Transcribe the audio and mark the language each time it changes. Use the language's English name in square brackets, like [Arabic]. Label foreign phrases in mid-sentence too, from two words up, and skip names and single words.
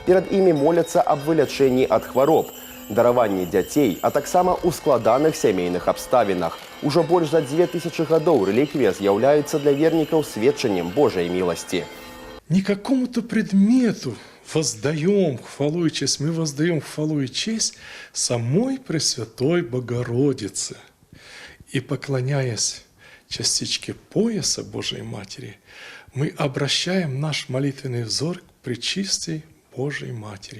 [Belarusian] Перад імі моляцца аб вылячэнні ад хвароб, дараванні дзяцей, а таксама ў складаных сямейных абставінах. Ужо больш за 2000 гадоў рэліквія з'яўляецца для вернікаў сведчаннем Божай міласці. [Russian] Не какому-то предмету воздаем хвалу и честь, мы воздаем хвалу и честь самой Пресвятой Богородице. И поклоняясь частичке пояса Божией Матери, мы обращаем наш молитвенный взор к Пречистой Божией Матери.